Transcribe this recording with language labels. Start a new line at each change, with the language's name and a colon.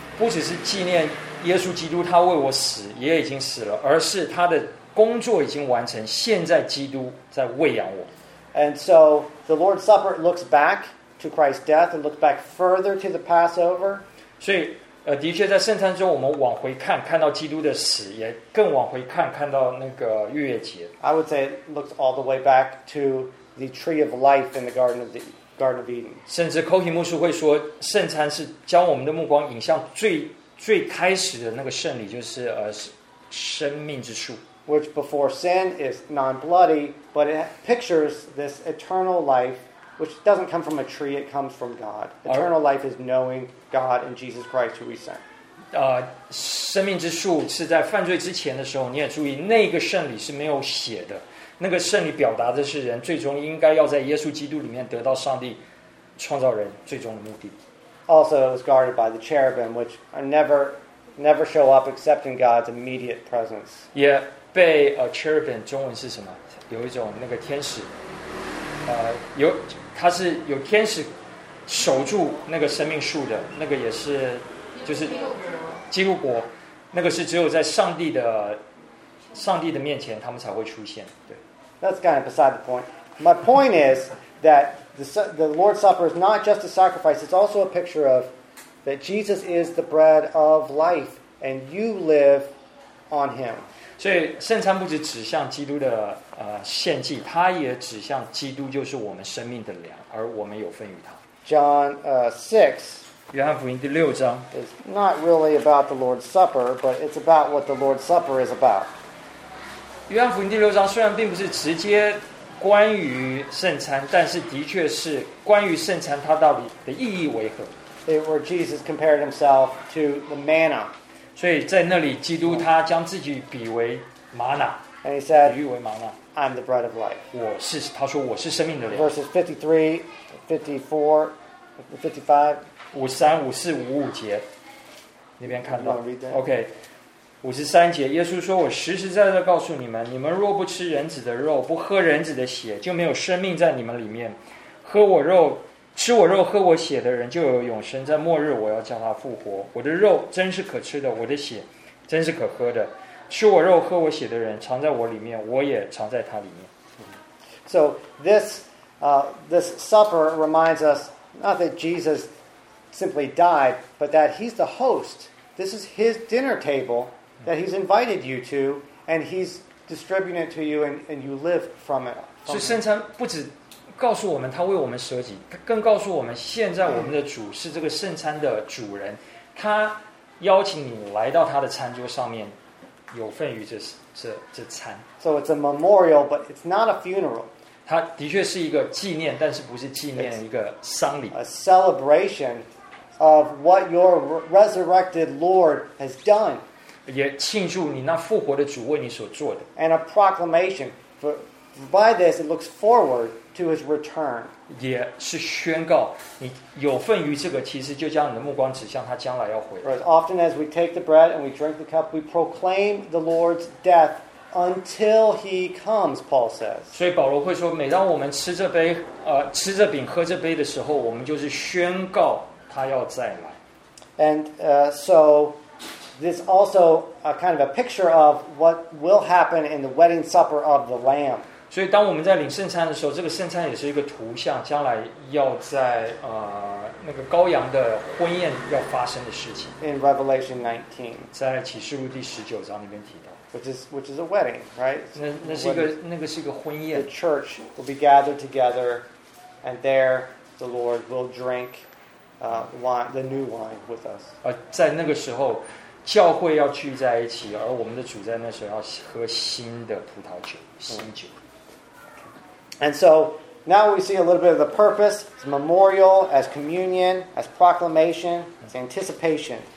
Chinese: 不只是纪念耶稣基督他为我死，也已经死了，而是他的。工作已经完成，现在基督在喂养我。
English: And so the Lord's Supper looks back to Christ's death and looks back further to the Passover.
Chinese: 所以，的确在圣餐中，我们往回看，看到基督的死，也更往回看，看到那个逾越节。
English: I would say it looks all the way back to the Tree of Life in the Garden of Eden.
Chinese: 甚至寇希牧师会说，圣餐是将我们的目光引向最开始的那个圣礼，就是生命之树。
English: Which before sin is non-bloody, but it pictures this eternal life, which doesn't come from a tree, it comes from God. Eternal life is knowing God and Jesus Christ who we sent.
Chinese: 生命之树是在犯罪之前的时候，你也注意，那个圣礼是没有血的。那个圣礼表达的是人最终应该要在耶稣基督里面得到上帝创造人最终的目的。
English: Also, it was guarded by the cherubim, which are never show up except in God's immediate presence.
Chinese: Yeah. 被cherubim 中文是什么？有一种那个天使，有它是有天使守住那个生命树的，那个也是就是基督国，那个是只有在上帝的面前，他们才会出现。对
English: ，That's kind of beside the point. My point is that the Lord's Supper is not just a sacrifice; it's also a picture of that Jesus is the bread of life, and you live on Him.
Chinese: 所以圣餐不只指向基督的献祭，它也指向基督就是我们生命的粮，而我们有份于它。
English: John 6,
Chinese: 约翰福音第六章
English: is not really about the Lord's Supper, but it's about what the Lord's Supper is about.
Chinese: 约翰福音第六章虽然并不是直接关于圣餐，但是的确是关于圣餐它到底的意义为何。
English: It where Jesus compared himself to the manna.
Chinese: 所以在那里，基督他将自己比为玛纳，比喻为玛纳。
English: I'm the bread of life.
Chinese: 我是他说我是生命的粮。
English: Verses 53, 54, 55,
Chinese: 53, 54, 55节，那边看到。 OK， 53节，耶稣说：“我实实在在告诉你们，你们若不吃人子的肉，不喝人子的血，就没有生命在你们里面。喝我肉。” 吃我肉喝我血的人就有永生，在末日我要叫他复活。我的肉真是可吃的，我的血真是可喝的。吃我肉喝我血的人藏在我里面，我也藏在他里面。
English: So this supper reminds us not that Jesus simply died, but that he's the host. This is his dinner table that he's invited you to, and he's distributing it to you, and you live from it.
Chinese: 所以圣餐不止。告诉我们他为我们舍己，更告诉我们现在我们的主是这个圣餐的主人，他邀请你来到他的餐桌上面，有份于这餐。
English: So it's a memorial, but it's not a funeral.
Chinese: 它的确是一个纪念，但是不是纪念一个丧礼。
English: A celebration of what your resurrected Lord has done.
Chinese: 也庆祝你那复活的主为你所做的。
English: And a proclamation for by this it looks forward to his return.
Chinese: 也是宣告你有份于这个，其实就将你的目光指向他将来要回来。
English: Right, often as we take the bread and we drink the cup, we proclaim the Lord's death until he comes, Paul says.
Chinese: 所以保罗会说，每当我们吃这杯，吃这饼喝这杯的时候，我们就是宣告他要再来。
English: And so this is also a kind of a picture of what will happen in the wedding supper of the Lamb.
Chinese: 所以当我们在领圣餐的时候，这个圣餐也是一个图像，将来要在那个羔羊的婚宴要发生的事情。
English: In Revelation 19.
Chinese: 在启示录第十九章里面提到。
English: Which is a wedding, right?
Chinese: 那是一个婚宴。
English: The church will be gathered together, and there the Lord will drink wine, the new wine with us.
Chinese: 在那个时候教会要聚在一起，而我们的主在那时候要喝新的葡萄酒，新酒。
English: And so now we see a little bit of the purpose: as memorial, as communion, as proclamation, as anticipation.